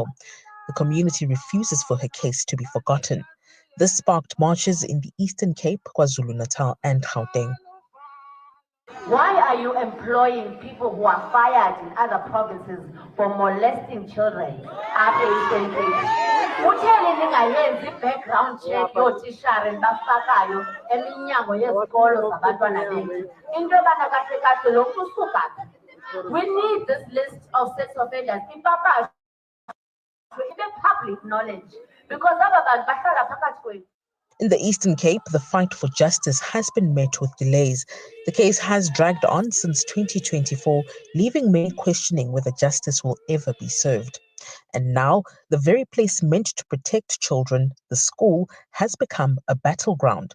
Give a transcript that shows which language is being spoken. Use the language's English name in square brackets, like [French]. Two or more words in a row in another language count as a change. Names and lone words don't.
[English] The community refuses for her case to be forgotten. This sparked marches in the Eastern Cape, KwaZulu-Natal and Gauteng. Why are you employing people who are fired in other provinces for molesting children at Eastern Cape? [Xhosa] Utheni ningayenzi [English] background check [Xhosa] yootishara bafakayo eminyango yezikolo zabantwana bethu? Into yobana kahle kahle lo mntu usuka phi? [English] We need this list of sex offenders [Xhosa] ipapashwe ibe [English] public knowledge because [Xhosa] aba bantu bahlala phakathi kwethu. [English] In the Eastern Cape, the fight for justice has been met with delays. The case has dragged on since 2024, leaving many questioning whether justice will ever be served. And now, the very place meant to protect children, the school, has become a battleground.